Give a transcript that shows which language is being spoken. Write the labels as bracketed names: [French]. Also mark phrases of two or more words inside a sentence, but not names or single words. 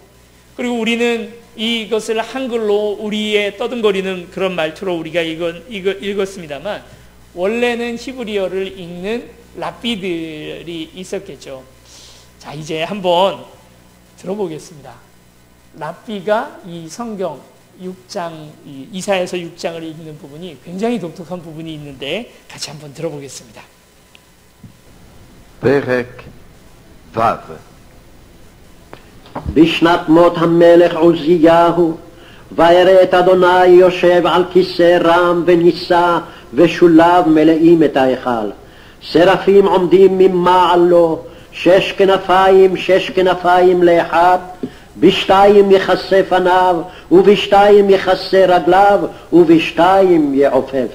[Korean] 그리고 우리는 이것을 한글로 우리의 떠듬거리는 그런 말투로 우리가 읽었습니다만, 원래는 히브리어를 읽는 랍비들이 있었겠죠. 자, 이제 한번 들어보겠습니다. 랍비가 이 성경 6장, 이사야서 6장을 읽는 부분이 굉장히 독특한 부분이 있는데 같이 한번 들어보겠습니다. [Hebrew] פרק ו' בשנת מות המלך עוזיהו, וירא את אדוני יושב על כיסא רם ונישא ושוליו מלאים את ההיכל. שרפים עומדים ממעלו, שש כנפיים לאחד, בשתיים יכסה פניו, ובשתיים יכסה רגליו, ובשתיים יעופף.